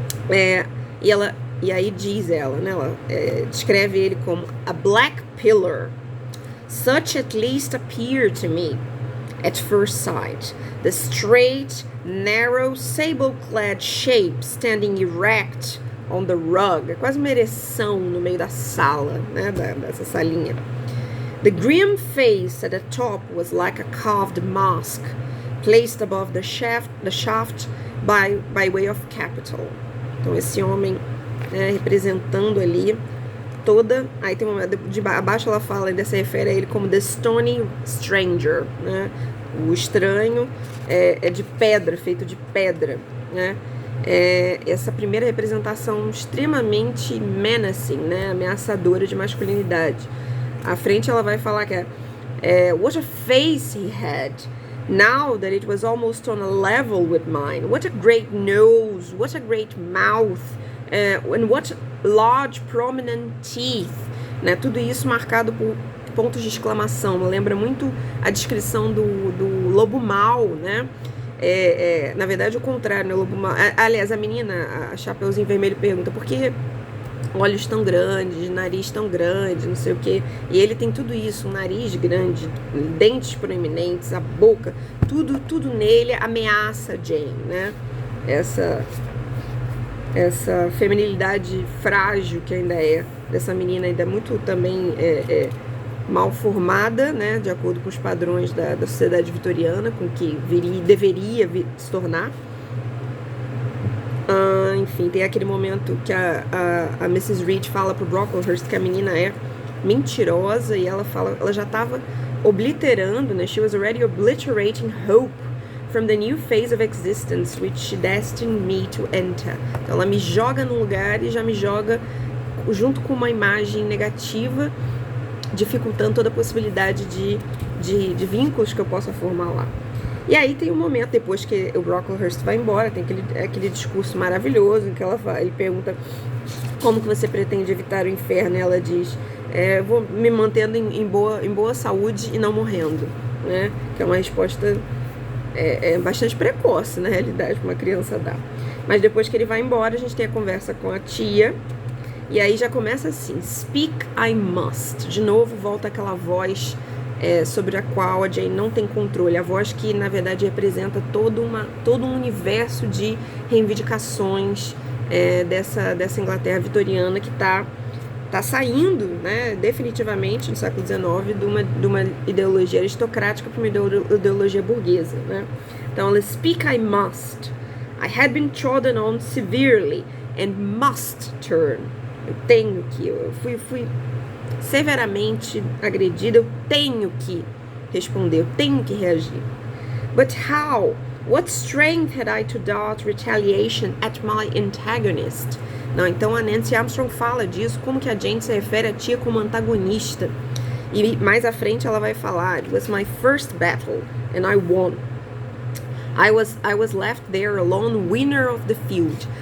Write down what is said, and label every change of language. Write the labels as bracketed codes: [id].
[pt] E aí diz ela, né? Ela descreve ele como [en] a black pillar, such at least appeared to me at first sight, the straight, narrow, sable-clad shape standing erect on the rug, [pt] é quase uma ereção no meio da sala, né, dessa salinha. [en] The grim face at the top was like a carved mask, placed above the shaft by way of capital. [pt] Então esse homem representando ali toda. Aí tem abaixo ela fala, ainda se refere a ele como [en] the stony stranger, [pt] né? O estranho é de pedra, feito de pedra, né? Essa primeira representação extremamente menacing, né? Ameaçadora de masculinidade. À frente ela vai falar que [en] what a face he had, now that it was almost on a level with mine. What a great nose, what a great mouth, and what large prominent teeth, né? [pt] Tudo isso marcado por pontos de exclamação. Lembra muito a descrição do lobo mau, né? Na verdade, o contrário, né? O lobo mau. Aliás, a menina, a Chapeuzinho Vermelho, pergunta por que olhos tão grandes, nariz tão grande, não sei o que. E ele tem tudo isso, um nariz grande, dentes proeminentes, a boca, tudo nele ameaça Jane, né? Essa feminilidade frágil que ainda é dessa menina, ainda muito também mal formada, né? De acordo com os padrões da sociedade vitoriana, com que deveria se tornar. Enfim, tem aquele momento que a Mrs. Reed fala pro Brocklehurst que a menina é mentirosa e ela já estava obliterando, né? [en] She was already obliterating hope from the new phase of existence which she destined me to enter. [pt] Então ela me joga num lugar e já me joga junto com uma imagem negativa, dificultando toda a possibilidade de vínculos que eu possa formar lá. E aí tem um momento, depois que o Brocklehurst vai embora, tem aquele discurso maravilhoso em que ele pergunta como que você pretende evitar o inferno, e ela diz, vou me mantendo em boa saúde e não morrendo, né? Que é uma resposta bastante precoce, na realidade, para uma criança dar. Mas depois que ele vai embora, a gente tem a conversa com a tia, e aí já começa assim, [en] speak I must. [pt] De novo, volta aquela voz sobre a qual a Jane não tem controle, a voz que na verdade representa todo um universo de reivindicações dessa Inglaterra vitoriana que está saindo, né, definitivamente no século XIX de uma ideologia aristocrática para uma ideologia burguesa, né? Então ela [en] speak I must, I had been trodden on severely and must turn. [pt] Eu fui severamente agredida, eu tenho que responder, eu tenho que reagir. [en] But how? What strength had I to dart retaliation at my antagonist? [pt] Não, então a Nancy Armstrong fala disso, como que a Jane se refere à tia como antagonista. E mais à frente ela vai falar, [en] it was my first battle and I won. I was left there alone, winner of the field.